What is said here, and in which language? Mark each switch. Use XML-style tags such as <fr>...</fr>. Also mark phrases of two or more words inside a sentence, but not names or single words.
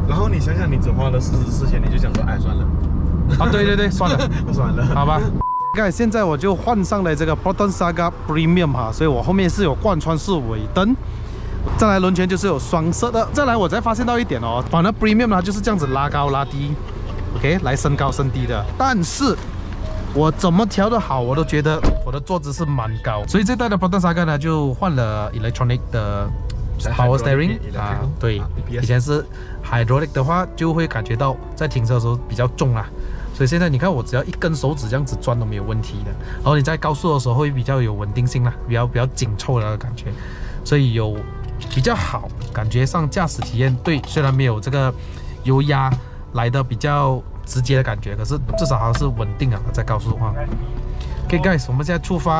<zh>然後你想想，你只花了44錢，你就想說，哎，算了。啊，對，算了，算了，好吧。現在我就換上了這個 Proton Saga Premium 哈，所以我後面是有貫穿式尾燈，再來輪圈就是有雙色的。再來我才發現到一點哦，反正 Premium 呢就是這樣子拉高拉低 ，OK， 來升高升低的。但是我怎麼調的好，我都覺得我的坐姿是蠻高，所以這代的 Proton Saga 呢就換了 Electronic 的</zh> <en>Power Steering</en> <zh>啊，對，以前是 Hydraulic 的話就會感覺到在停車的時候比較重啦。所以現在你看，我只要一根手指這樣子轉都沒有問題的。然後你在高速的時候會比較有穩定性啦，比較緊湊的那個感覺，所以有比較好，感覺上駕駛體驗對，雖然沒有這個油壓來的比較直接的感覺，可是至少還是穩定啊，在高速的話。</zh> <en>OK guys，</en> <zh>我們現在出發。</zh>